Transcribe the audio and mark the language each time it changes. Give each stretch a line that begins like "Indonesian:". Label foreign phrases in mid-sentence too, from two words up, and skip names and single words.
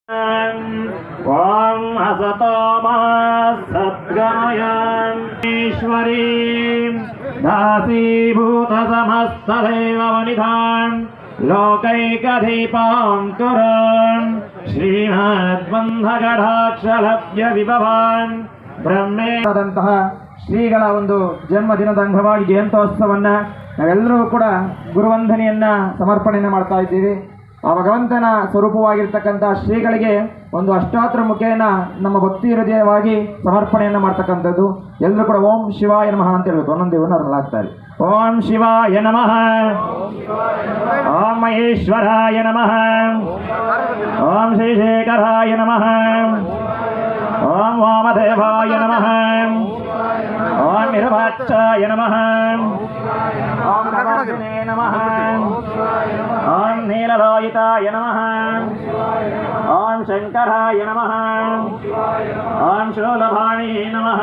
Sanskrit: ओम असतो मा सद्गमयीश्वरीं दासीभूत समस्तदेववनिधां लोकैकदीपां तुरां श्रीमद्बन्धगढाक्षलभ्य विभवान्
Kannada: ಬ್ರಹ್ಮೇದಂತಹ ಶ್ರೀಗಳ ಒಂದು ಜನ್ಮದಿನದ ಅಂಗವಾಗಿ ಜಯಂತ್ಯೋತ್ಸವವನ್ನು ನಾವೆಲ್ಲರೂ ಕೂಡ ಗುರುವಂದನೆಯನ್ನು ಸಮರ್ಪಣೆಯನ್ನು ಮಾಡ್ತಾ ಇದ್ದೀವಿ. ಆ ಭಗವಂತನ ಸ್ವರೂಪವಾಗಿರ್ತಕ್ಕಂಥ ಶ್ರೀಗಳಿಗೆ ಒಂದು ಅಷ್ಟಾತ್ರ ಮುಖೇನ ನಮ್ಮ ಭಕ್ತಿ ಹೃದಯವಾಗಿ ಸಮರ್ಪಣೆಯನ್ನು ಮಾಡ್ತಕ್ಕಂಥದ್ದು. ಎಲ್ಲರೂ ಕೂಡ
Sanskrit: ಓಂ ಶಿವಾಯ ನಮಃ
Kannada: ಅಂತ ಹೇಳ್ಬೇಕು. ಒಂದೊಂದು ದೇವರನ್ನು ಅರ್ಲಾಗ್ತಾರೆ.
Sanskrit: ಓಂ ಶಿವಾಯ ನಮಃ, ಓಂ ಮಹೇಶ್ವರಾಯ ನಮಃ, ಓಂ ಶ್ರೀಶೇಖರಾಯ ನಮಃ, ಓಂ ವಾಮದೇವಾಯ ನಮಃ, ಓಂ ವಿರೂಪಾಕ್ಷಾಯ ನಮಃ, ಓಂ ನಮಃ ನಮಃ, ಓಂ ನೀಲಲೋಹಿತಾಯ ನಮಃ, ಓಂ ಶಂಕರಾಯ ನಮಃ, ಓಂ ಶೂಲಭಾಣಿ ನಮಃ,